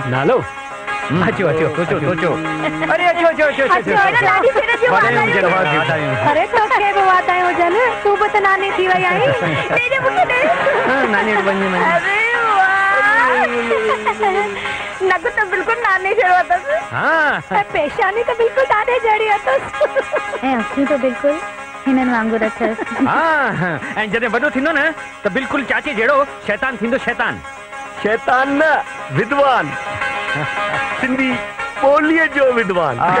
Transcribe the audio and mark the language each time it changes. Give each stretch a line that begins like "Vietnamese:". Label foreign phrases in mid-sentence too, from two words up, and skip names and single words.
Sindhi: नालो अचो अचो सोचो सोचो अरे अचो अचो अचो अचो अरे ॾाढी सिर जी अरे तो के बि वातायूं हुजनि तूं बि त नानी थी वई आहीं ॾे मूंखे ॾे नानी वञी अरे वाह नग तो बिल्कुल नानी जहिड़ो अथसि हाँ ऐं पेशानी तो बिल्कुल ॾाढे जहिड़ी अथसि ऐं अखियूं तो बिल्कुल हिननि वांगुरु अथसि हाँ ऐं जॾहिं वॾो थींदो न त बिल्कुलु चाची जहिड़ो शैतान थींदो शैतान शैतान न विद्वान सिंधी ॿोलीअ जो विद्वान